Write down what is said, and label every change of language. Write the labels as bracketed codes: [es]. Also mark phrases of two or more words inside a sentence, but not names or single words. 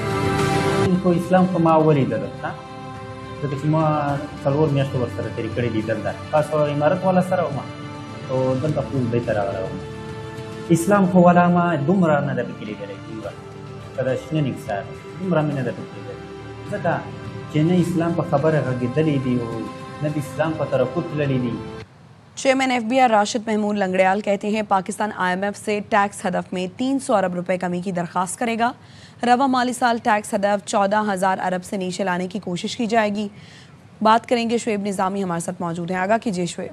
[ps] اسلام کو ما ولې درته ځکه چې ما 4 میاشتې ورسره تېرې کړې دي دلته خاص عمارت والا سره وم او دلته خپل ځای ته راغلی وم اسلام خو والا ما دومره نه ده پکې لیدلی دومره که د شنه نکسار دومره مې نه ده پکې لیدلی ځکه چې نه اسلام په خبره غږېدلی دي او نه د اسلام په طرفو تللی دي. [ur] چیئرمین ایف بی آر راشد محمود لنگڑیال کہتے ہیں پاکستان آئی ایم ایف سے ٹیکس ہدف میں 300 ارب روپے کمی کی درخواست کرے گا. رواں مالی سال ٹیکس ہدف 14,000 ارب سے نیچے لانے کی کوشش کی جائے گی. بات کریں گے شعیب نظامی ہمارے ساتھ موجود ہیں. آگاہ کیجیے شعیب.